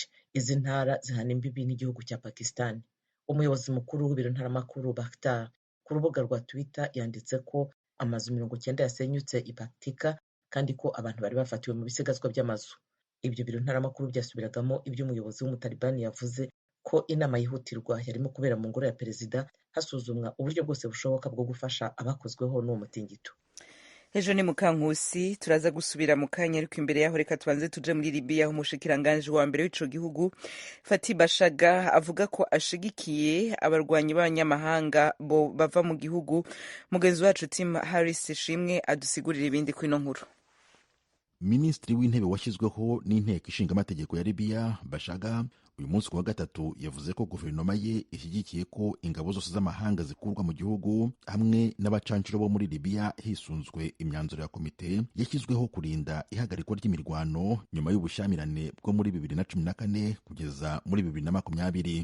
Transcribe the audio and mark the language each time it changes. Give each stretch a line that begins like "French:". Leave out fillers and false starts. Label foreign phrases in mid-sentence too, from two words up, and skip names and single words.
Kinyarwanda: Izi ntara zihana imbibi n'igihugu cya Pakistan. Umuyobozi mukuru w'ibiro ntaramakuru Bakhtar ku rubuga rwa Twitter yanditse ko amazu 90 yasenyutse i Paktika kandi ko abantu bari bafatiwe mu bisigazwa by'amazu. Ibyo biro ntaramakuru byasubiragamo ibyo umuyobozi w'umutalibani yavuze ko inama yihutirwa yarimo kubera mu ngoro ya perezida hasuzumwa uburyo bwose bushoboka bwo gufasha abakozweho n'uwo mutingito.
Rundi: Ejo ni Mukankusi, turaza gusubira mu kanya, ariko imbere yaho reka tubanze tuje muri Libya aho umushikiranganje wa mbere w'ico gihugu Fathi Bashaga avuga ko ashigikiye abarwanyi b'abanyamahanga bo bava mu gihugu. Mugenzi wacu Tim Harris Shimwe adusigurira ibindi ku ino nkuru.
Kinyarwanda: Minisitiri w'intebe washyizweho n'inteko ishinga amategeko ya Libya Bashaga uyu munsi kuwa gatatu yavuze ko guverinoma ye ishyigikiye ko ingabo zose z'amahanga zikurwa mu gihugu hamwe n'abacancuro bo muri Libya hisunzwe imyanzuro ya komite yashyizweho kurinda ihagarikwa ry'imirwano nyuma y'ubushyamirane bwo muri 2014 kugeza muri 2020.